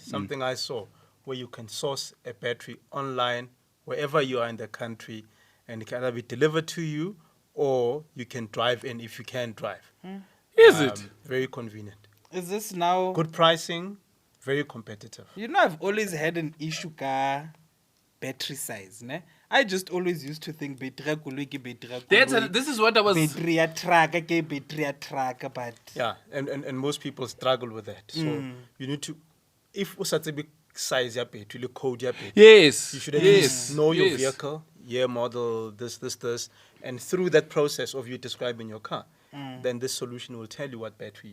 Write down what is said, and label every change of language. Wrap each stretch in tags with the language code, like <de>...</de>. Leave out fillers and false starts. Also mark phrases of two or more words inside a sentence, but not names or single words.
<en>Something I saw where you can source a battery online wherever you are in the country, and it can either be delivered to you or you can drive in if you can drive. is it? Very convenient. Is this now? Good pricing, very competitive. You know, I've always had an issue ka battery size, ne? I just always used to think</en> <st>battery koloi ke battery koloi.</st> <en>This is what I was.</en> <st>Battery ya truck ke battery ya truck, but</st> <en>Yeah, and most people struggle with that. So you need to, if</en> <st>usatse size ya battery,</st> <en>the code</en> <st>ya battery,</st> <en>Yes. you should at yes, least know your yes. vehicle, year, model, this, and through that process of you describing your car, then this solution will tell you what battery.</en>